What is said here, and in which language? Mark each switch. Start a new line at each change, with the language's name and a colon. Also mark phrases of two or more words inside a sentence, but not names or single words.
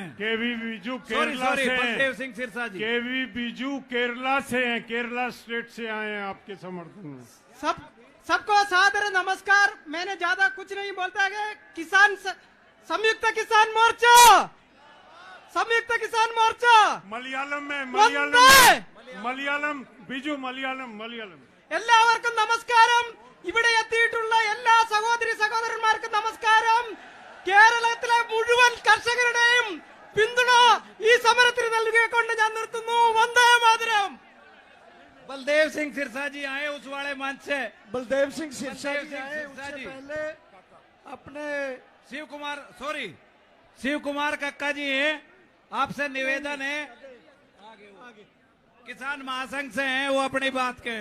Hindi: केवी बीजू केरला से हैं। बलदेव सिंह सिरसा जी। केवी बीजू केरला से हैं, केरला स्टेट से आए हैं आपके समर्थन में। सबको सादर नमस्कार। मैंने ज्यादा कुछ नहीं बोलता है। संयुक्त किसान मोर्चा, संयुक्त किसान मोर्चा
Malayalam: മലയാളം ബിജു മലയാളം എല്ലാവർക്കും നമസ്കാരം. ഇവിടെ എത്തിയിട്ടുള്ള എല്ലാ സഹോദരി സഹോദരന്മാർക്കും നമസ്കാരം. കേരളത്തിലെ മുഴുവൻ കർഷകരുടെയും പിന്തുണ ഈ സമരത്തിന് നൽകിക്കൊണ്ട് ഞാൻ നിർത്തുന്നു. വന്ദേ മാതരം।
Hindi: बलदेव सिंह सिरसा जी आए उस वाले मंच से। बलदेव सिंह सिरसा जी आए, उससे पहले अपने शिव कुमार कक्का जी हैं, आपसे निवेदन है, किसान महासंघ से हैं, वो अपनी बात कहें।